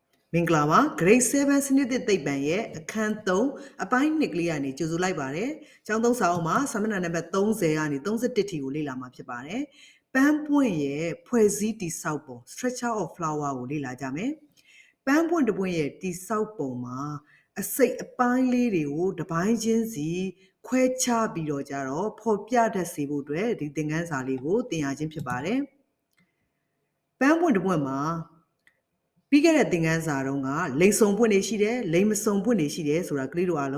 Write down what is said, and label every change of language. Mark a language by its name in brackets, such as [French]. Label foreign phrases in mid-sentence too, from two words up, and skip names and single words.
[Burmese] မင်္ဂလာပါ grade 7 စနစ်သစ်သိပ္ပံရဲ့အခန်း3အပိုင်း2ကလေးကနေကြိုဆိုလိုက်ပါတယ်။ကျောင်းသုံးစာအုပ်မှာစာမျက်နှာနံပါတ်30ကနေ31ထိကိုလေ့လာမှာဖြစ်ပါတယ်။ပန်းပွင့်ရဲ့ဖွဲ့စည်းတည်ဆောက်ပုံ [English] structure of flower [Burmese] ကိုလေ့လာကြမယ်။ပန်းပွင့်တစ်ပွင့်ရဲ့တည်ဆောက်ပုံမှာအစိတ်အပိုင်းလေးတွေကို တစ်ပိုင်းချင်းစီခွဲခြားပြီးတော့ကြတော့ဖော်ပြတတ်စေဖို့အတွက်ဒီသင်ခန်းစာလေးကိုသင်ရခြင်းဖြစ်ပါတယ်။ပန်းပွင့်တစ်ပွင့်မှာပြီးခဲ့တဲ့သင်ခန်းစာတုန်းကလိမ်စုံပွင့်နေရှိတယ်လိမ်မစုံပွင့်နေရှိတယ်ဆိုတာကလေးတို့အား